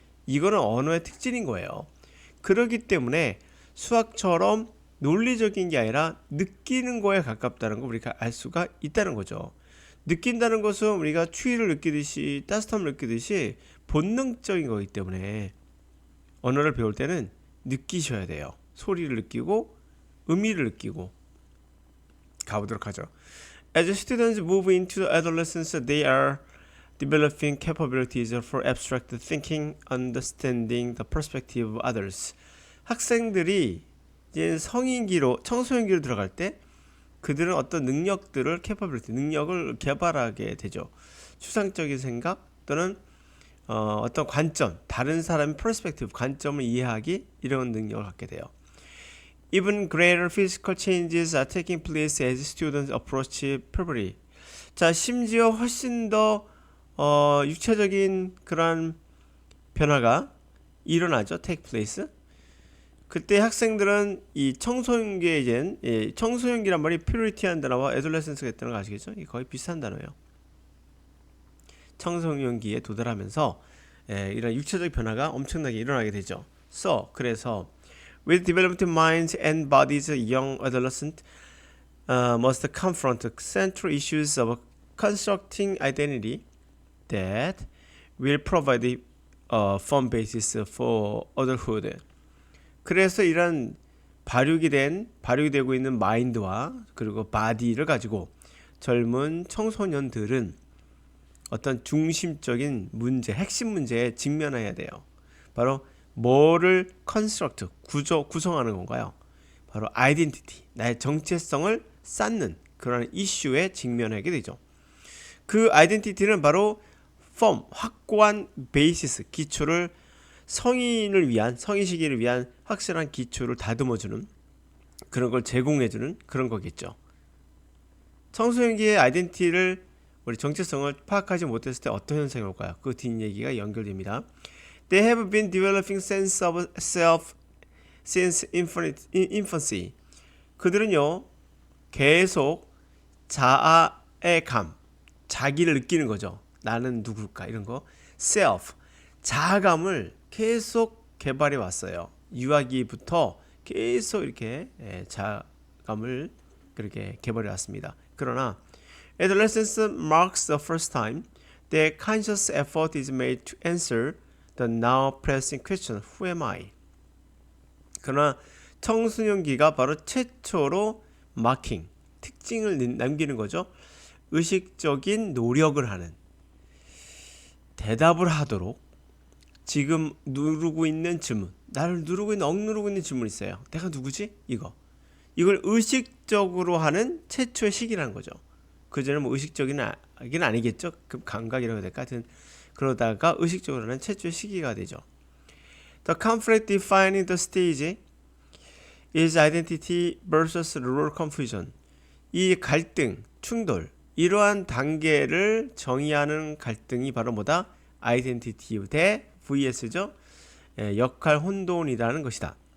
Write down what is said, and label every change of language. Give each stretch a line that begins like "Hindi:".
Korean: 이거는 언어의 특징인 거예요. 그렇기 때문에 수학처럼 논리적인 게 아니라 느끼는 거에 가깝다는 걸 우리가 알 수가 있다는 거죠. 느낀다는 것은 우리가 추위를 느끼듯이 따뜻함을 느끼듯이 본능적인 거기 때문에 언어를 배울 때는 느끼셔야 돼요. 소리를 느끼고 의미를 느끼고 가보도록 하죠.
English: As students move into adolescence, they are developing capabilities for abstract thinking, understanding the perspective of others.
Korean: 학생들이 이제 성인기로 청소년기로 들어갈 때 그들은 어떤 능력들을 capability, 능력을 개발하게 되죠. 추상적인 생각 또는 어떤 관점, 다른 사람의 perspective, 관점을 이해하기 이런 능력을 갖게 돼요.
English: Even greater physical changes are taking place as students approach puberty.
Korean: 자, 심지어 훨씬 더 육체적인 그런 변화가 일어나죠.
English: take place.
Korean: 그때 학생들은 이 청소년기에 이제 청소년기란 말이 purity한 단어와 adolescence가 있다는 거 아시겠죠? 이게 거의 비슷한 단어예요. 청소년기에 도달하면서 이런 육체적 변화가 엄청나게 일어나게 되죠. 그래서
English: with developed minds and bodies, young adolescents must confront central issues of constructing identity that will provide a firm basis for adulthood.
Korean: 그래서 이런 발육이 되고 있는 마인드와 그리고 바디를 가지고 젊은 청소년들은 어떤 중심적인 문제, 핵심 문제에 직면해야 돼요. 바로 뭐를 construct, 구성하는 건가요? 바로 identity, 나의 정체성을 쌓는 그런 이슈에 직면하게 되죠. 그 아이덴티티는 바로 firm, 확고한 베이시스, 기초를 성인을 위한 성인 시기를 위한 확실한 기초를 다듬어주는 그런 걸 제공해주는 그런 거겠죠. 청소년기의 아이덴티티를 우리 정체성을 파악하지 못했을 때 어떤 현상이 올까요? 그 뒷얘기가 연결됩니다.
English: They have been developing sense of self since infancy.
Korean: 그들은요 계속 자아의 감, 자기를 느끼는 거죠. 나는 누굴까 이런 거. self, 자아감을 계속 개발해 왔어요. 유아기부터 계속 이렇게 자아감을 그렇게 개발해 왔습니다. 그러나
English: adolescence marks the first time that conscious effort is made to answer the now pressing question, who am I?
Korean: 그러나 청소년기가 바로 최초로 마킹, 특징을 남기는 거죠. 의식적인 노력을 하는, 대답을 하도록 지금 누르고 있는 질문, 나를 억누르고 있는 질문이 있어요. 내가 누구지? 이걸 의식적으로 하는 최초의 시기라는 거죠. 그전에 뭐 의식적인 아니겠죠. 그 감각이라고 해야 될까? 하여튼 그러다가 의식적으로 하는 최초의 시기가 되죠.
English: The conflict defining the stage is identity versus role confusion.
Korean: 이 갈등, 충돌, 이러한 단계를 정의하는 갈등이 바로 뭐다? 아이덴티티 대 vs죠. 역할 혼돈이라는 것이다.